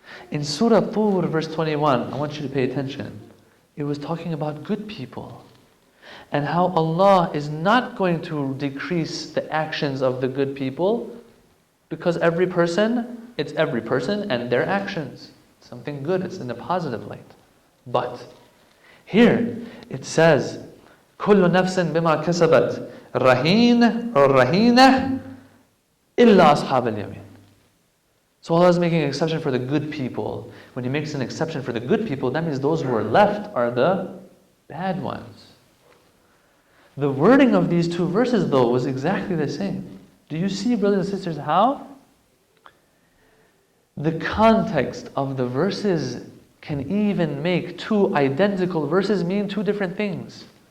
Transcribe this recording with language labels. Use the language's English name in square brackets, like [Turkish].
[English] In Surah Tur, verse 21, I want you to pay attention. It was talking about good people and how Allah is not going to decrease the actions of the good people because every person and their actions. Something good, it's in a positive light. But here it says, [Arabic] كُلُّ نَفْسٍ بِمَا كَسَبَتْ رَهِينَ [English] or [Arabic] رَهِينَةٌ إِلَّا أَصْحَابَ الْيَمِينَ. [English] So Allah is making an exception for the good people. When He makes an exception for the good people, that means those who are left are the bad ones. The wording of these two verses, though, was exactly the same. Do you see, brothers and sisters, how the context of the verses can even make two identical verses mean two different things?